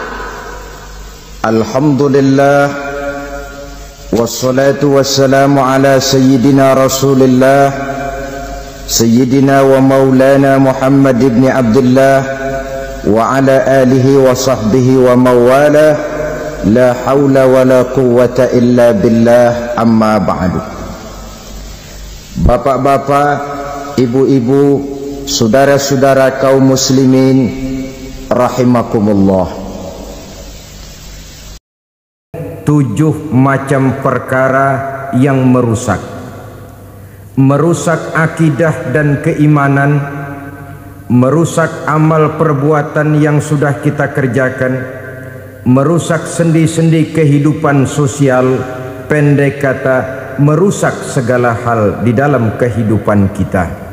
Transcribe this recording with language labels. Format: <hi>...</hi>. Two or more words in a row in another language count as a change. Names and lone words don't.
<ar>الحمد لله والصلاة والسلام على سيدنا رسول الله سيدنا ومولانا محمد بن عبد الله وعلى آله وصحبه وموالاه. لا حول ولا قوة إلا بالله، أما بعد.</ar> <id>Bapak-bapak, ibu-ibu, saudara-saudara kaum muslimin rahimakumullah. 7 macam perkara yang merusak akidah dan keimanan, merusak amal perbuatan yang sudah kita kerjakan, merusak sendi-sendi kehidupan sosial, pendek kata merusak segala hal di dalam kehidupan kita.</id>